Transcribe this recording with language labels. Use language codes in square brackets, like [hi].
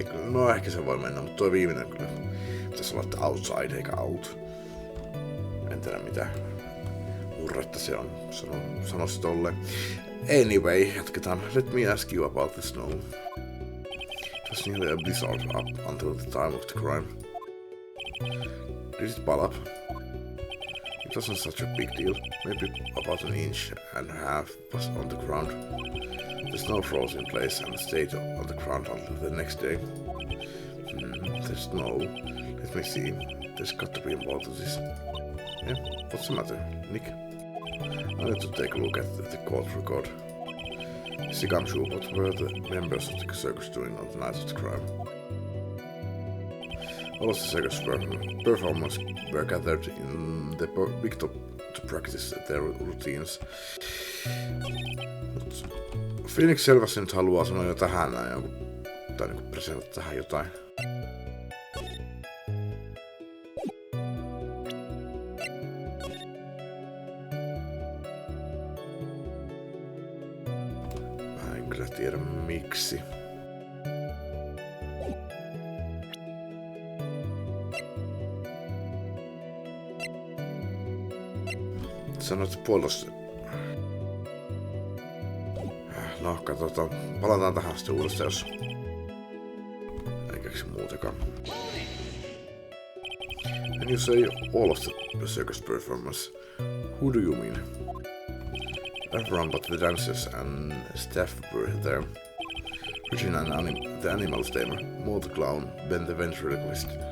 [fi] No ehkä se voi mennä, mutta tuo viimeinen kyllä. Pitäisi olla, että outside eikä out. En tiedä mitä murretta se on. Sanoisi tolleen. Anyway, jatketaan. [en] Let me ask you about the snow. It was nearly a blizzard up until the time of the crime. Did it pile up? It wasn't such a big deal. Maybe about an inch and a half was on the ground. The snow froze in place and stayed on the ground until the next day. The snow. Let me see. There's got to be more to this. Yeah, what's the matter, Nick? I need to take a look at the court record. Mr. Gumshoe, what were the members of the circus doing on the night of the crime? All of the circus performers were gathered in the big top to practice their routines. [fi] Phoenix selvästi nyt haluaa sanoa jo tähän näin, tai niinku presentata tähän jotain. Mä en kyllä tiedä miksi. Sanoit puolustus. No, katsotaan. Palataan tähän sitten uudestaan, jos ei keksi muutakaan. [en] And you say all of the circus performers. Who do you mean? Everyone but the dancers and staff were there. Regina and the animals tamer, Mo the clown, Ben the ventriloquist.